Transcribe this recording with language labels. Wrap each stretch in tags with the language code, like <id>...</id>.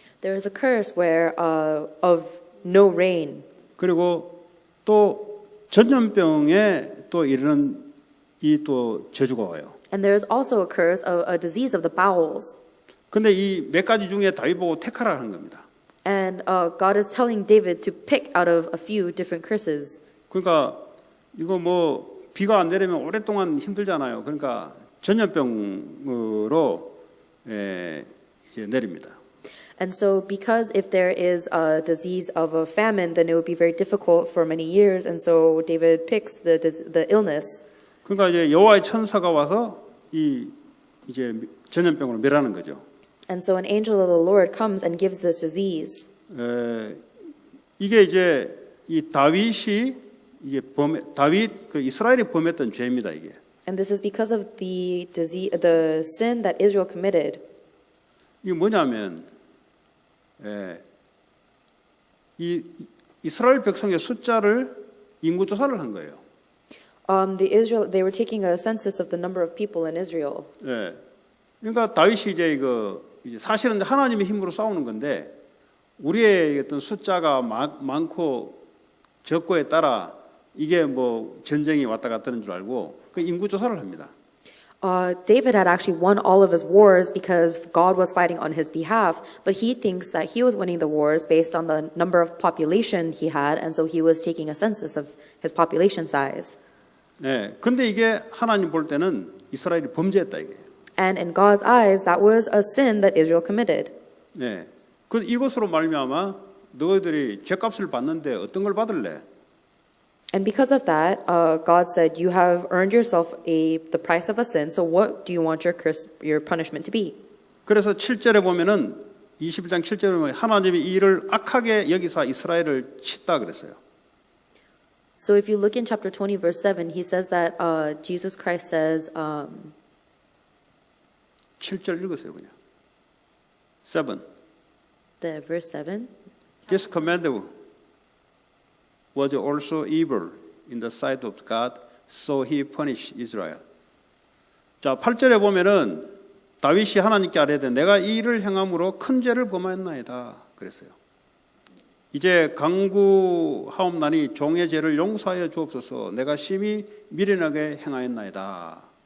<en>there is a curse where of no rain.</en> <ko>그리고 또 전염병에 또 이르는 이 또 저주가 와요.</ko> <en>And there is also a curse of a disease of the bowels.</en> <ko>근데 이 몇 가지 중에 다윗 보고 택하라 하는 겁니다.</ko> <en>And God is telling David to pick out of a few different curses.</en> <ko>그러니까 이거 뭐 비가 안 내리면 오랫동안 힘들잖아요. 그러니까 전염병으로 이제 내립니다.</ko> <en>And so, because if there is a disease of a famine, then it would be very difficult for many years. And so, David picks the illness.</en> <ko>그러니까 이제 여호와의 천사가 와서 이제 전염병으로 멸하는 거죠.</ko> <en>And so, an angel of the Lord comes and gives this disease.</en> <ko>이게 이제 이 다윗이 이게 다윗 그 이스라엘이 범했던 죄입니다, 이게.</ko> <en>And this is because of the sin that Israel committed.</en> <ko>이게 뭐냐면 이 이스라엘 백성의 숫자를 인구 조사를 한 거예요.</ko> <en>They were taking a census of the number of people in Israel.</en> <ko>예. 그러니까 다윗이 이제 사실은 하나님의 힘으로 싸우는 건데 우리의 어떤 숫자가 많고 적고에 따라 이게 뭐 전쟁이 왔다 갔다 하는 줄 알고 그 인구 조사를 합니다.</ko> <en>David had actually won all of his wars because God was fighting on his behalf, but he thinks that he was winning the wars based on the number of population he had, and so he was taking a census of his population size.</en> <ko>네, 근데 이게 하나님 볼 때는 이스라엘이 범죄했다 이게.</ko> <en>And in God's eyes, that was a sin that Israel committed.</en> <ko>네, 그 이것으로 말미암아 너희들이 죄값을 받는데 어떤 걸 받을래?</ko> <en>And because of that, God said, "You have earned yourself the price of a sin. So what do you want your punishment to be?"</en> <ko>그래서 7절에 보면은 21장 7절에 보면 하나님이 이 일을 악하게 여기사 이스라엘을 쳤다 그랬어요.</ko> <en>So if you look in chapter 20, verse 7, he says that Jesus Christ says,</en> <ko>7절 읽으세요 그냥. 7.</ko> <en>the verse 7. This command was also evil in the sight of God, so he punished Israel.</en> <ko>자, 8절에 보면은 다윗이 하나님께 아뢰되 내가 이 일을 행함으로 큰 죄를 범하였나이다 그랬어요. 이제 강구하옵나니 종의 죄를 용서하여 주옵소서. 내가 심히 미련하게 행하였나이다.</ko>